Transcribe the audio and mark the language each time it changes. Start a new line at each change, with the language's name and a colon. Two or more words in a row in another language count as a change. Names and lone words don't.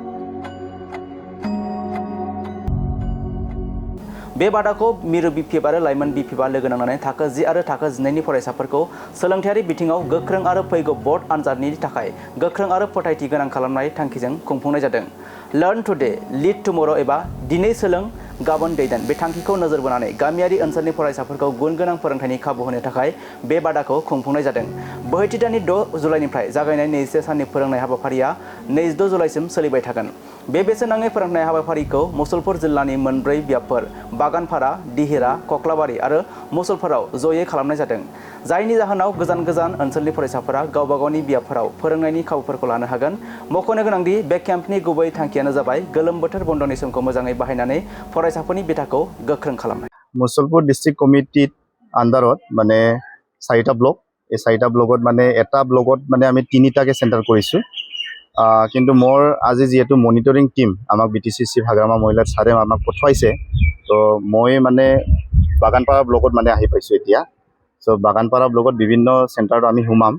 Bodo: बे बादाखौ मिरु बिपिएफ आरो लाइमोन बिपिएफआ लोगो नांनानै थाखो 10 आरो थाखो 12 नि फरायसाफोरखौ सोलोंथायारि बिथिङाव गोख्रों आरो फैगौ बोर्ड आनजादनि थाखाय गोख्रों आरो फोथायथि गोनां खालामनाय थांखिजों खुंफुंनाय जादों।
English: learn today lead tomorrow
Bodo: एबा दिनै सोलों गाबोन दैदेन बे थांखिखौ नोजोर बोनानै गामियारि ओनसोलनि फरायसाफोरखौ गुन गोनां फोरोंथायनि खाबु होनो थाखाय बे बादाखौ खुंफुंनाय जादों। बोहैथि दाननि 6 जुलाइनिफ्राय जागायनाय 21 साननि फोरोंनाय हाबाफारिया 26 जुलाइसिम सोलिबाय थागोन। बे बेसेन नाङै फोरोंनाय हाबाफारिखौ मुसलपुर जिल्लानि मोनब्रै बियाबफोर बागानपारा, दिहिरा, कक्लाबारि आरो मुसलपुराव जयै खालामनाय जादों। जायनि जाहोनाव गोजान गोजान ओनसोलनि फरायसाफोरा गावबा गावनि बियाबफोराव फोरोंनायनि खाबुफोरखौ लानो हागोन। मख'नो गोनांदि बे केम्पनि गुबै थांखियानो जाबाय गोलोम बोथोर बन्दनि समखौ मोजाङै बाहायनानै फरायसाफोरनि बिथाखौ गोख्रों खालामनाय।
Assamese: মুছলপুৰ ডিষ্ট্ৰিক্ট কমিটিৰ আণ্ডাৰত মানে 4টা ব্লক এই 4টা ব্লকত মানে এটা ব্লকত মানে আমি 3টাকে চেণ্টাৰ কৰিছোঁ। কিন্তু মোৰ আজি যেহেতু মনিটৰিং টিম আমাক বিটিচিচি হাগ্ৰামা মহিলাৰ ছাৰে আমাক পঠোৱাইছে, তো মই মানে বাগানপাৰা ব্লকত মানে আহি পাইছোঁ এতিয়া। চ' বাগানপাৰা ব্লকত বিভিন্ন চেণ্টাৰত আমি সোমাম।